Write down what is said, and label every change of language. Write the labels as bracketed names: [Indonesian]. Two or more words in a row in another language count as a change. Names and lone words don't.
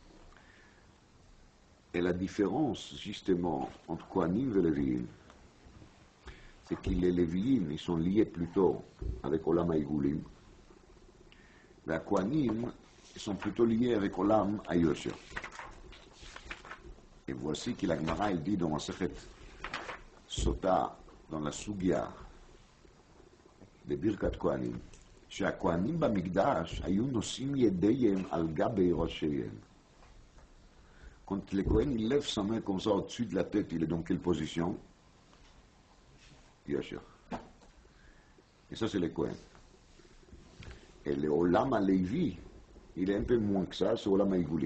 [French] Et la différence, justement, entre Kohanim et Lévi'im, c'est que les Lévi'im, ils sont liés plutôt avec [Hebrew] עולם העיגולים. [French] Les Kohanim, ils sont plutôt liés avec [Hebrew] עולם היושר. [French] Et voici que la Gemara, il dit dans Masechet Sota, dans la Sugya, [Hebrew] בברכת כהנים, שהכהנים במקדש היו נושאים ידיהם על גבי ראשיהם. [French] Quand le Kohen il lève sa main comme ça au-dessus de la tête, il est dans quelle position? Yasher. Et ça c'est le Kohen. Et le [Hebrew] עולם הלוי, [French] il est un peu moins que ça, c'est [Hebrew] עולם העיגולים.